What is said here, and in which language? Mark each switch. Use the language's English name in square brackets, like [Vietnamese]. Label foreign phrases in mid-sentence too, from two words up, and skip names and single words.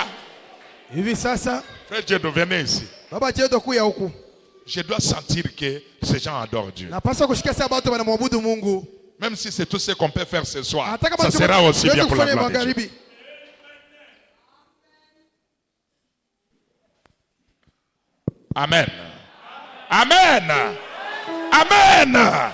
[Swahili] Hivi sasa, [French] frère Dieu, venez ici. [Swahili] baba Jedo kuya huku. [French] Je dois sentir que ces gens adorent Dieu. [Swahili] Napaswa kusikia sasa watu wanamwabudu Mungu. [French] Même si c'est tout ce qu'on peut faire ce soir, [Swahili] Hata kama [French] ça sera aussi bien pour la gloire de Dieu. [Swahili] magharibi. Amen. Amen. Amen.